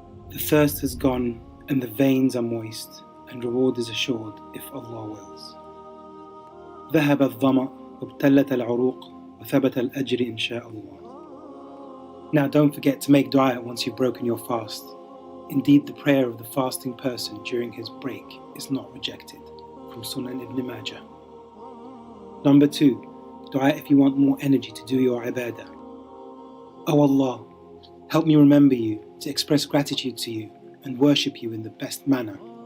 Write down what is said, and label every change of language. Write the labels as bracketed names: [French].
[English] The thirst has gone and the veins are moist, and reward is assured if Allah wills. [Arabic] ذهب الظمأ وابتلت العروق وثبت الأجر إن شاء الله. [English] Now don't forget to make dua once you've broken your fast. Indeed, the prayer of the fasting person during his break is not rejected. From Sunan Ibn Majah. Number 2. Dua if you want more energy to do your ibadah. O Allah, help me remember you, to express gratitude to you and worship you in the best manner.